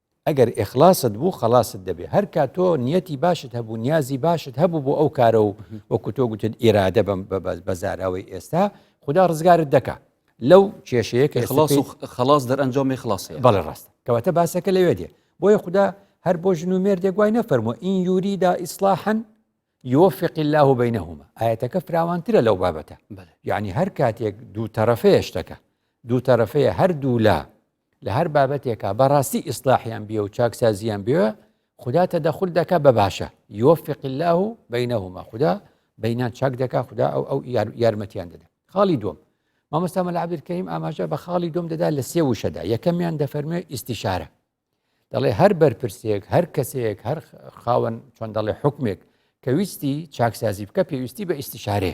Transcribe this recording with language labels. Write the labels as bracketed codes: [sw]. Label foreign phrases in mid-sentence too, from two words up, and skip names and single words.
[ckb] ئەگەر ئێخلاست بوو خلاصت دەبێ هەر کا تۆ نیەتی باشت هەبوو نیازی باشت هەبوو بۆ ئەو کارە و وەکو تۆ گوتت ئێرادە بە زاراوەی ئێستا خدا ڕزگارت دەکا لەو کێشەیە کە خلاص دەرئەنجامی خلاصەیە بەڵێ ڕاستە کەواتە باسەکە لەوێ دێ بۆیە خدا هەر بۆ ژن و مێردێک گوای نەفەرمووە [ar] ئین یوریدا ئیسلاحن يوفق الله بينهما [ckb] آياتك فراوانترە لەو بابەتە یعنی هەر کاتێک دوو تەرەفەیە شتەکە دوو تەرەفەیە هەردوو لە هەر بابەتێکە بەڕاستی ئیسلاحیان بێ و چاکسازیان بێوە خدا تەدەخل دەکا بە باشە [ar] يوفق الله بينهما [ckb] خدا بەینان چاک دەکا خدا ئەو یارمەتیان دەدا خاڵی دوم مامۆستا مەلا عەبدولکەریم ئاماژە بە خاڵی دوم دەدا لە سێ وشەدا یەکەمیان دەفەرمێ ئیستیشارە دەڵێ هەر بەرپرسێک هەر کەسێک هەر خاوەن چۆن دەڵێ حکمێک کە ویستی چاکسازی بکە پێویستی بە ئیستیشارێ